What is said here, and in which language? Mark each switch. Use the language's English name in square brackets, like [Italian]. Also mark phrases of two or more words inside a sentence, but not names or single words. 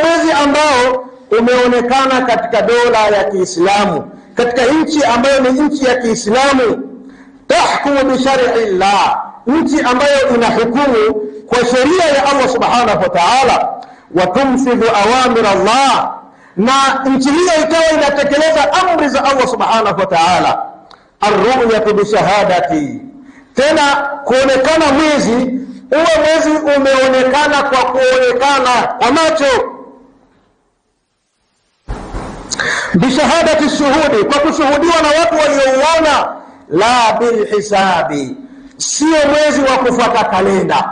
[Swahili] mwezi ambao umeonekana katika dola ya Kiislamu, katika nchi ambayo ni nchi ya Kiislamu, [Arabic] تحكم بشرع الله, [Swahili] nchi ambayo inahukumu kwa sheria ya Allah [Arabic] سبحانه وتعالى, وتنفذ أوامر الله, [Swahili] na nchi hiyo ikawa inatekeleza amri za Allah [Arabic] سبحانه وتعالى. الرؤية بالشهادة, [Swahili] tena kuonekana mwezi, uwe mwezi umeonekana kwa kuonekana kwa macho, bishahadati shuhudi, kwa kushuhudiwa na watu waliouona, [Arabic] لا بالحساب, [Swahili] sio mwezi wa kufuata kalenda.